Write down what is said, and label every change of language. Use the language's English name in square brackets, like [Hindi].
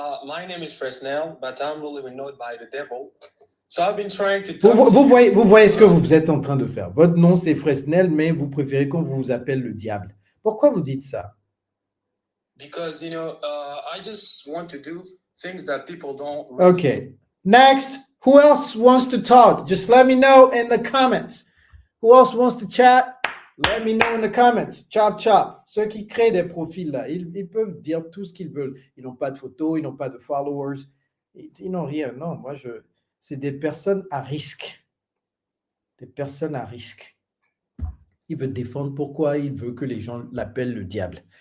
[English] My name is Fresnel, but I'm really renowned by the devil. So I've been trying to talk [French] Vous voyez ce que vous êtes en train de faire. Votre nom, c'est Fresnel, mais vous préférez qu'on vous appelle le diable. Pourquoi vous dites ça? [English] because, I just want to do things that people don't really Okay. Next. Who else wants to talk? Just let me know in the comments. Who else wants to chat? Let me know in the comments. Chop, chop. [French] Ceux qui créent des profils là, ils peuvent dire tout ce qu'ils veulent. Ils n'ont pas de photos, ils n'ont pas de followers. Ils n'ont rien. Non, c'est des personnes à risque. Des personnes à risque. Il veut défendre pourquoi il veut que les gens l'appellent le diable.